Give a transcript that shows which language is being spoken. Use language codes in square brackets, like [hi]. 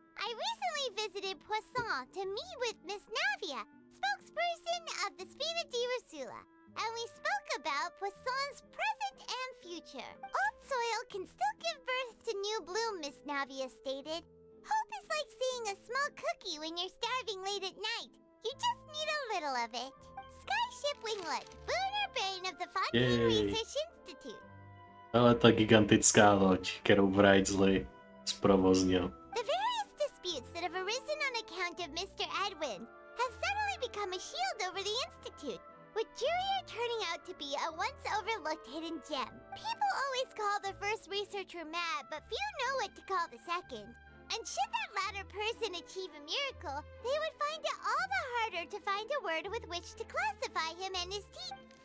[en] I recently visited Poisson to meet with Miss Navia, spokesperson of the Smearure, and we spoke about Poisson's present and future. Old soil can still give birth to new bloom, Miss Navia stated. Hope is like seeing a small cookie when you're starving late at night. You just need a little of it. Skyship Winglet, booner brain of the Fontaine Research Institute. [cs] Ale ta gigantická loď, kterou Vrajzli zprovoznil. [en] The various disputes that have arisen on account of Mr. Edwin have suddenly become a shield over the Institute, with Jurier turning out to be a once-overlooked hidden gem. People always call the first researcher mad, but few know what to call the second. And should that latter person achieve a miracle, they would find it all the harder to find a word with which to classify him and his team.